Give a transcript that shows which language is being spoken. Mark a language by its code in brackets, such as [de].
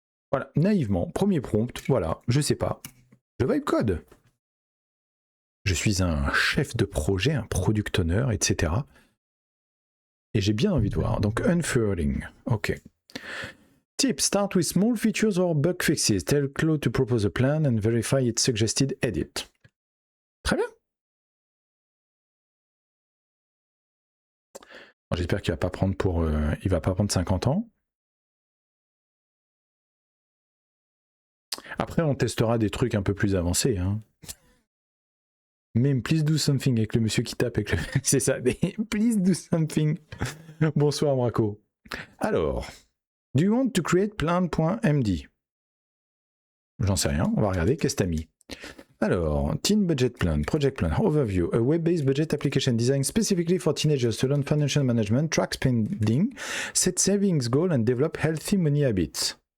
[fr] Voilà, naïvement, premier prompt, voilà, je sais pas, je vibe code. Je suis un chef de projet, un product owner, etc. Et j'ai bien envie de voir. Donc, unfurling, ok. [en] Tip, start with small features or bug fixes. Tell Claude to propose a plan and verify its suggested edit. [fr] Très bien. J'espère qu'il va pas prendre il va pas prendre 50 ans. Après, on testera des trucs un peu plus avancés. Hein. Même [en] please do something [fr] avec le monsieur qui tape avec le... C'est ça, [en] please do something. [fr] Bonsoir Braco. [en] Alors, do you want to create plan.md? [fr] J'en sais rien, on va regarder, qu'est-ce que t'as mis? [en] Alors, Teen Budget Plan, Project Plan, Overview, a web-based budget application designed specifically for teenagers to learn financial management, track spending, set savings goal and develop healthy money habits.